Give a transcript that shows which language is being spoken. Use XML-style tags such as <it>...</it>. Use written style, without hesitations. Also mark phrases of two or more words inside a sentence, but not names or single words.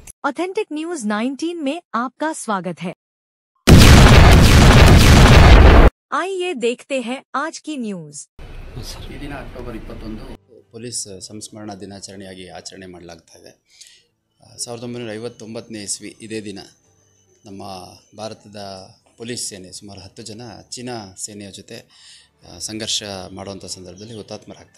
<hi>ऑथेंटिक न्यूज 19 में आपका स्वागत है। आइए देखते हैं आज की न्यूज।</hi> <kn>ಈ ದಿನ ಅಕ್ಟೋಬರ್ 21 ಪೊಲೀಸ್ ಸಂಸ್ಮರಣಾ ದಿನಾಚರಣೆಯಾಗಿ ಆಚರಣೆ ಮಾಡಲಾಗ್ತಾ ಇದೆ. 1959ನೇ ಇಸ್ವಿ ಇದೇ ದಿನ ನಮ್ಮ ಭಾರತದ ಪೊಲೀಸ್ ಸೇನೆ ಸುಮಾರು 10 ಜನ ಚೀನಾ ಸೇನೆಯ ಜೊತೆ ಸಂಘರ್ಷ ಮಾಡುವಂಥ ಸಂದರ್ಭದಲ್ಲಿ ಹುತಾತ್ಮರಾಗ್ತಾರೆ.</kn>